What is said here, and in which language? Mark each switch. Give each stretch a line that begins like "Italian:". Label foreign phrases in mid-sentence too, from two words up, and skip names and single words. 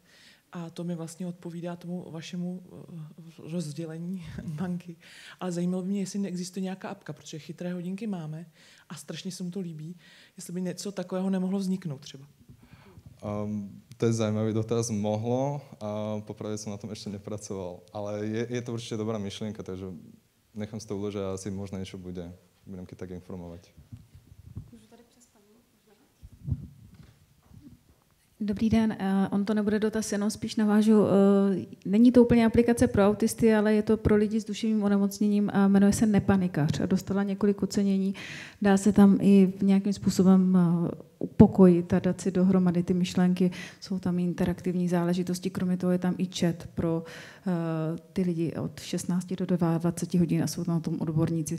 Czech: A to mi vlastně odpovídá tomu vašemu rozdělení banky. Ale zajímalo by mě, jestli neexistuje nějaká apka, protože chytré hodinky máme a strašně se mu to líbí, jestli by něco takového nemohlo vzniknout třeba.
Slovak: To je zajímavý dotaz. Mohlo a popravde som na tom ešte nepracoval. Ale je to určite dobrá myšlienka, takže nechám si to uložiť a asi možno niečo bude. Budem keď tak informovať.
Czech: Dobrý den, on to nebude dotaz, jenom spíš navážu. Není to úplně aplikace pro autisty, ale je to pro lidi s duševním onemocněním a jmenuje se Nepanikař a dostala několik ocenění. Dá se tam i nějakým způsobem upokojit a dát si dohromady ty myšlenky. Jsou tam i interaktivní záležitosti, kromě toho je tam i chat pro ty lidi od 16 do 20 hodin a jsou tam na tom odborníci.